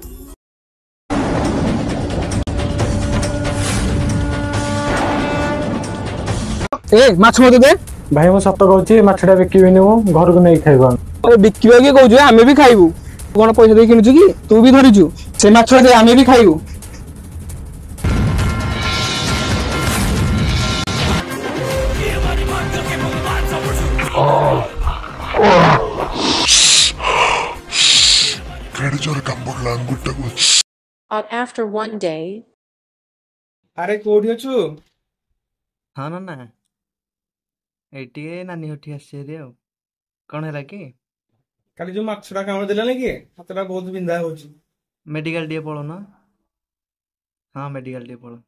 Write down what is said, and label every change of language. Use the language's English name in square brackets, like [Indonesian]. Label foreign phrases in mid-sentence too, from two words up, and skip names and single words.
[Odia] ଏ ମାଛ ମତେ ଦେ। ଭାଇ ମୁଁ ସତ କହୁଛି, ମାଛଟା ବିକିବିନି, ମୁଁ ଘରକୁ ନେଇକି ଖାଇବ। ବିକିବା କିଏ କହୁଛୁ? ଆମେ ବି ଖାଇବୁ। ତୁ କଣ ପଇସା ଦେଇ କିଣୁଛୁ କି? ତୁ ବି ଧରିଛୁ ସେ ମାଛ, ଆମେ ବି ଖାଇବୁ। [English] After one day. [Odia] ଆରେ କୋଉଠି ଅଛୁ? ହଁ ନନା, ଏଇଠି ନାନୀ ଘରଠି ଆସିଛି ଆଉ। କଣ ହେଲା କି? କାଲି ଯୋଉ ମାଛଟା କାମୁଡ଼ି ଦେଲାନି କି, ହାତଟା ବହୁତ ବିନ୍ଧା ହଉଛି। ମେଡିକାଲ ଟିକେ ପଳଉନ। ହଁ ମେଡିକାଲ ଟିକେ ପଳଉ।